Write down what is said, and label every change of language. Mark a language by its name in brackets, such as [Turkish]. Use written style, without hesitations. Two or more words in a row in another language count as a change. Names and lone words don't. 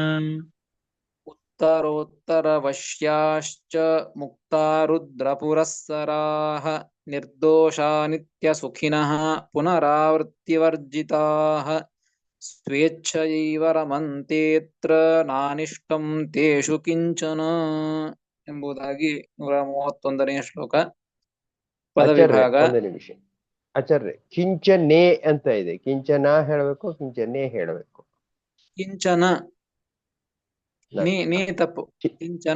[Sanskrit] ಉತ್ತರೋತ್ತರವಶ್ಯಾಶ್ಚ ಮುಕ್ತಾ ರುದ್ರಪುರಸ್ಸರಾಃ ನಿರ್ದೋಷಾ ನಿತ್ಯ ಸುಖಿನಃ ಪುನರಾವೃತ್ತಿವರ್ಜಿತಾಃ ಸ್ವೇಚ್ಛಯೈವ ರಮಂತೇತ್ರ ನಾನಿಷ್ಟಂ ತೇಷು ಕಿಂಚನ [Kannada] ಎಂಬುದಾಗಿ 131ನೇ ಶ್ಲೋಕ. ಪದವಿಭಾಗ. ಒಂದು ನಿಮಿಷ ಆಚಾರ್ಯ, ಕಿಂಚನೆ ಅಂತ ಇದೆ. ಕಿಂಚನ ಹೇಳಬೇಕು, ಕಿಂಚನೆ ಹೇಳಬೇಕು? ಕಿಂಚನ. ನೀ ತಪ್ಪು. ಕಿಂಚನ